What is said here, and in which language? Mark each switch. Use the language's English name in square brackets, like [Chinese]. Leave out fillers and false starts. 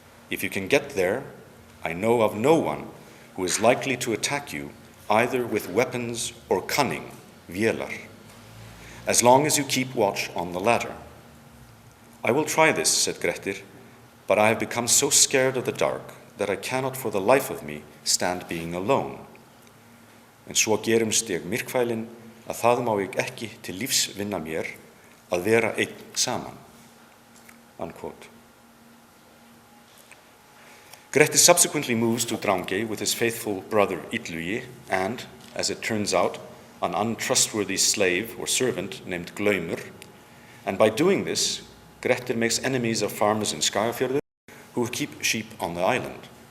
[English] If you can get there, I know of no one who is likely to attack you either with weapons or cunning, vélar, as long as you keep watch on the ladder. I will try this, said Grettir, but I have become so scared of the dark that I cannot for the life of me stand being alone. [Icelandic] En svo gerumst ég myrkfælinn að það má ég ekki til lífs vinna mér að vera einn saman. [English] Unquote. Grettir subsequently moves to Drangey with his faithful brother Illugi and, as it turns out, an untrustworthy slave or servant named Glaumur, and by doing this, Grettir makes enemies of farmers in Skagafjörður who keep sheep on the island.